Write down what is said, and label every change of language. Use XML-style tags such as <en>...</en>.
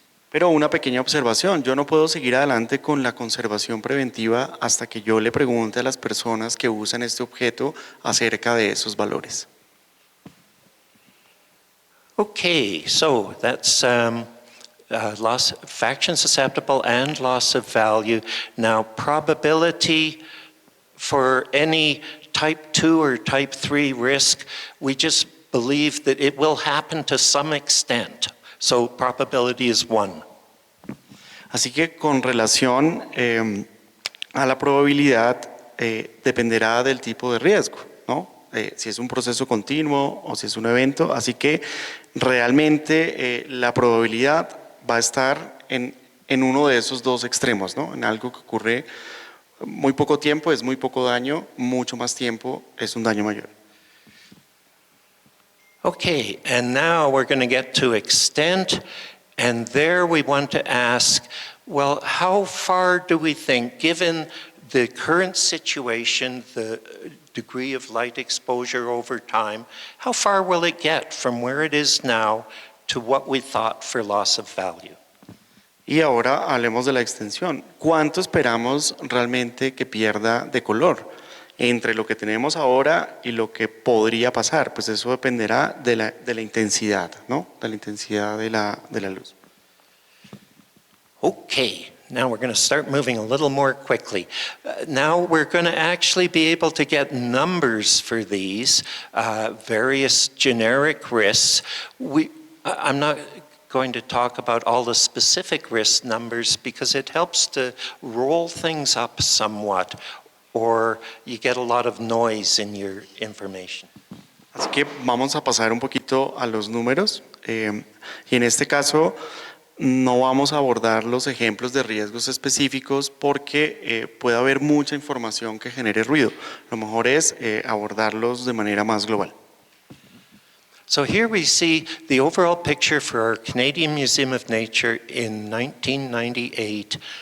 <es>Pero una pequeña observación, yo no puedo seguir adelante con la conservación preventiva hasta que yo le pregunte a las personas que usan este objeto acerca de esos valores.</es> <en>Okay, so that's loss, fraction susceptible and loss of value. Now, probability for any type 2 or type 3 risk, we just believe that it will happen to some extent. So probability is 1.</en> <es>Así que con relación a la probabilidad dependerá del tipo de riesgo, ¿no? Si es un proceso continuo o si es un evento, así que realmente la probabilidad va a estar en uno de esos dos extremos, ¿no? En algo que ocurre muy poco tiempo es muy poco daño, mucho más tiempo es un daño mayor.</es> <en>Okay, and now we're going to get to extent, and there we want to ask, well, how far do we think, given the current situation, the degree of light exposure over time, how far will it get from where it is now to what we thought for loss of value?</en> <es>Y ahora hablemos de la extensión. ¿Cuánto esperamos realmente que pierda de color entre lo que tenemos ahora y lo que podría pasar? Pues eso dependerá de la intensidad, ¿no? De la intensidad de la luz.</es> <en>Okay, now we're going to start moving a little more quickly. Now we're going to actually be able to get numbers for these various generic risks. I'm not going to talk about all the specific risk numbers because it helps to roll things up somewhat, or you get a lot of noise in your information.</en> <es>Así que vamos a pasar un poquito a los números y en este caso no vamos a abordar los ejemplos de riesgos específicos porque puede haber mucha información que genere ruido. Lo mejor es abordarlos de manera más global.</es> <en>So here we see the overall picture for our Canadian Museum of Nature in 1998.</en>